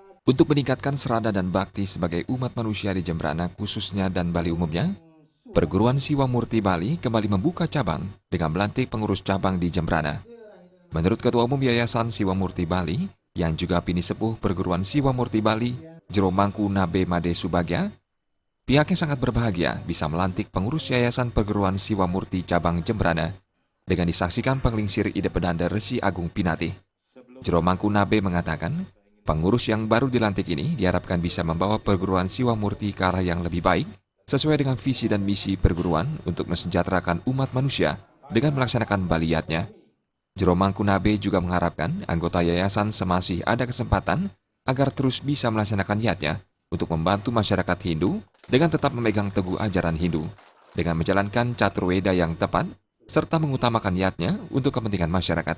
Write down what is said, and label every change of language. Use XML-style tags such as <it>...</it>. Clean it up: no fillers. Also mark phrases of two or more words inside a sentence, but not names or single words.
<id>Untuk meningkatkan serada dan bakti sebagai umat manusia di Jembrana khususnya dan Bali umumnya, Perguruan Siwa Murti Bali kembali membuka cabang dengan melantik pengurus cabang di Jembrana. Menurut Ketua Umum Yayasan Siwa Murti Bali, yang juga Pini Sepuh Perguruan Siwa Murti Bali, Jero Mangku Nabe Made Subagya, pihaknya sangat berbahagia bisa melantik pengurus Yayasan Perguruan Siwa Murti Cabang Jembrana dengan disaksikan penglingsir ide pedanda Resi Agung Pinati. Jero Mangku Nabe mengatakan, pengurus yang baru dilantik ini diharapkan bisa membawa Perguruan Siwa Murti ke arah yang lebih baik sesuai dengan visi dan misi perguruan untuk mensejahterakan umat manusia dengan melaksanakan baliyatnya. Jero Mangku Nabe juga mengharapkan anggota yayasan semasih ada kesempatan agar terus bisa melaksanakan niatnya untuk membantu masyarakat Hindu dengan tetap memegang teguh ajaran Hindu, dengan menjalankan caturweda yang tepat, serta mengutamakan niatnya untuk kepentingan masyarakat.</id>